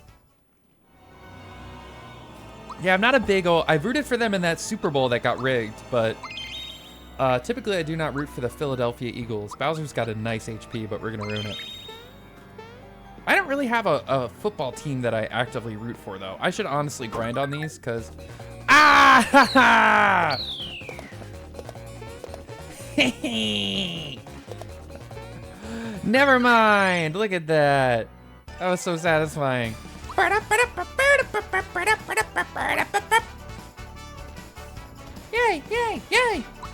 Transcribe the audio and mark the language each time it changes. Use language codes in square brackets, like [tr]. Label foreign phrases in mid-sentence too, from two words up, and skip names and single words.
[en] Yeah, I'm not a big old... I rooted for them in that Super Bowl that got rigged, but... typically I do not root for the Philadelphia Eagles. Bowser's got a nice HP, but we're gonna ruin it. I don't really have a football team that I actively root for, though. I should honestly grind on these, because... Ah! Ha ha! Never mind! Look at that. That was so satisfying. Yay, yay, yay!